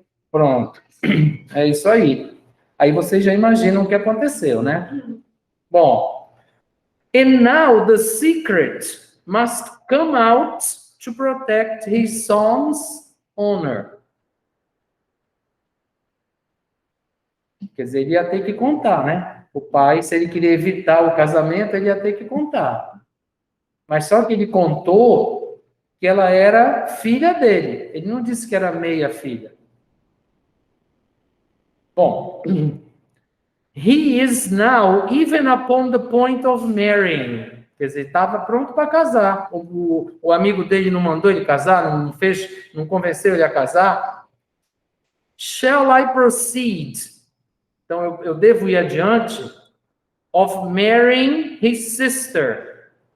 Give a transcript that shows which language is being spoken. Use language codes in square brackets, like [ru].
[pt] Pronto, é isso aí. Aí vocês já imaginam o que aconteceu, né? [en] Bom, and now the secret must come out to protect his son's honor. [pt] Quer dizer, ele ia ter que contar, né? O pai, se ele queria evitar o casamento, ele ia ter que contar. Mas só que ele contou que ela era filha dele. Ele não disse que era meia filha. Bom, [en] He is now even upon the point of marrying. [pt] Quer dizer, estava pronto para casar. O amigo dele não mandou ele casar, não convenceu ele a casar. [en] Shall I proceed? [pt] Então, eu devo ir adiante [en] of marrying his sister.